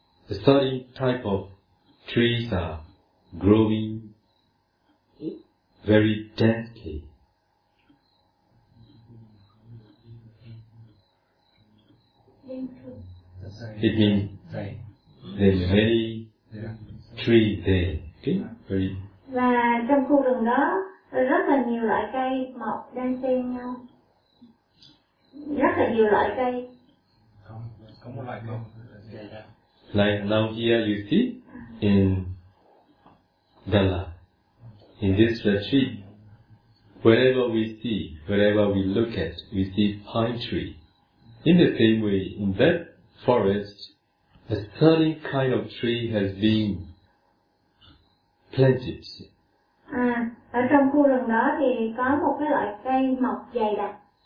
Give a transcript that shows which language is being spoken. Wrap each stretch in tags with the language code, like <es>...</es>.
<en>A certain type of trees are growing very densely. It means there are many trees there. Okay? Very.</en> <vi>Và trong khu rừng đó rất là nhiều loại cây mọc đan xen nhau. Rất là nhiều loại cây. Có một loại không?</vi> <en>Like now here you see in Dala, in this retreat, wherever we see, wherever we look at, we see pine tree. In the same way, in that forest, a certain kind of tree has been planted.</en> <vi>À, ở trong khu rừng đó thì có một cái loại cây mọc dày đặc.</vi>